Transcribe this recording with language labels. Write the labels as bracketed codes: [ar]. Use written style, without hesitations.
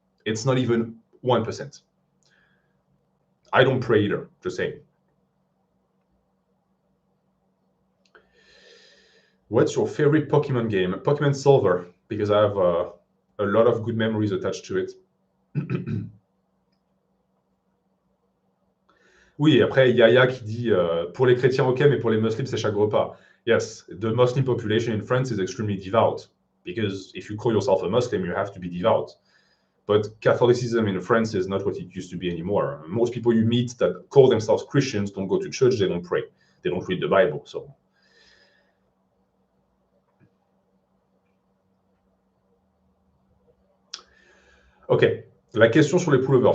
[en] It's not even 1%. I don't pray either, just saying. What's your favorite Pokemon game? Pokemon Silver, because I have a lot of good memories attached to it. [fr] Oui, après, Yaya qui dit pour les chrétiens, ok, mais pour les muslims, c'est chaque repas. [en] Yes, the Muslim population in France is extremely devout, because if you call yourself a Muslim, you have to be devout. But Catholicism in France is not what it used to be anymore. Most people you meet that call themselves Christians don't go to church, they don't pray, they don't read the Bible. So, okay. [fr] La question sur les pullovers.